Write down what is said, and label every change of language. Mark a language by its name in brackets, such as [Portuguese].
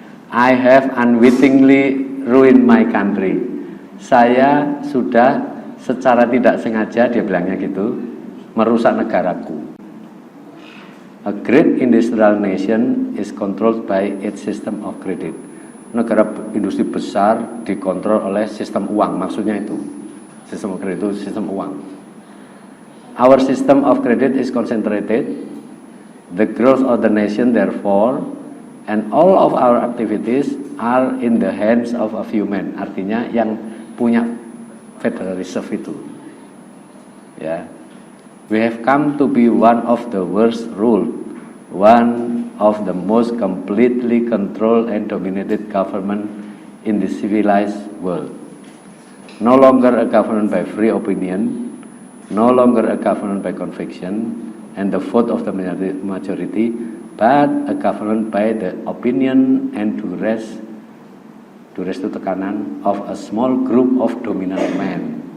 [English] I have unwittingly ruined my country. [Indonesian] Saya sudah secara tidak sengaja, dia bilangnya gitu, merusak negaraku. [English] A great industrial nation is controlled by its system of credit. [Indonesian] Negara industri besar dikontrol oleh sistem uang, maksudnya itu. [English] Sistem of credit [Indonesian] itu sistem uang. [English] Our system of credit is concentrated. The growth of the nation therefore and all of our activities are in the hands of a few men. [Indonesian] Artinya yang punya Federal Reserve itu. Ya. [English] We have come to be one of the worst ruled, one of the most completely controlled and dominated government in the civilized world. No longer a government by free opinion, no longer a government by conviction and the vote of the majority, but a government by the opinion and duress [Indonesian] itu tekanan [English] of a small group of dominant men.